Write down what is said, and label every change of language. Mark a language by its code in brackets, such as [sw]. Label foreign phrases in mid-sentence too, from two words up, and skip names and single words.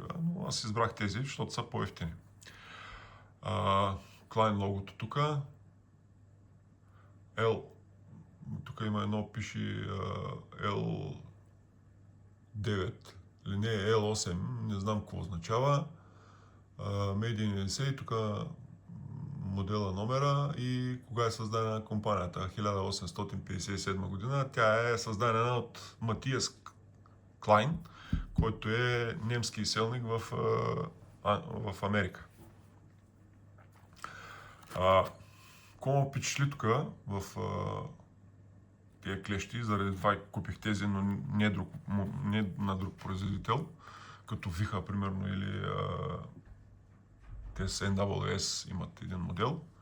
[bg] Но аз избрах тези, защото са по-евтини. Klein логото тук. Тук има едно, пише L9, или не, L8, не знам какво означава. [en] Made in USA, [bg] тук модела номера и кога е създадена компанията. 1857 година. Тя е създадена от Матиас Klein, който е немски изселник в Америка. Какво ме впечатли тук в тези клещи, заради това купих тези, но не на друг производител, като Виха, примерно, или те с NWS имат един модел.